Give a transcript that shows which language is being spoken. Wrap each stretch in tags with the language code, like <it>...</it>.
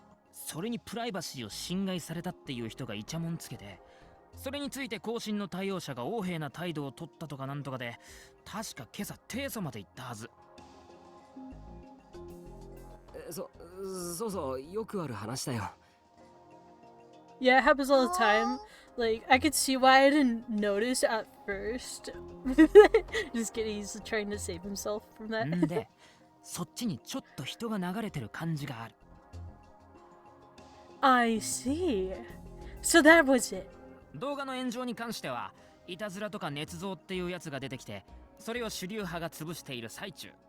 <ja>それにプライバシーを侵害されたっていう人がイチャモンつけて、それについて更新の対応者が横柄な態度を取ったとかなんとかで、確か今朝提訴まで行ったはず。そうそう、よくある話だよ。</ja> <en>Yeah, it happens all the time. Like, I could see why I didn't notice at first. Just kidding, he's trying to save himself from that.</en> <ja>んで、そっちにちょっと人が流れてる感じがある。</ja> <en>I see. So that was it.</en> <ja>動画の炎上に関しては、いたずらとか捏造っていうやつが出てきて、それを主流派が潰している最中。</ja>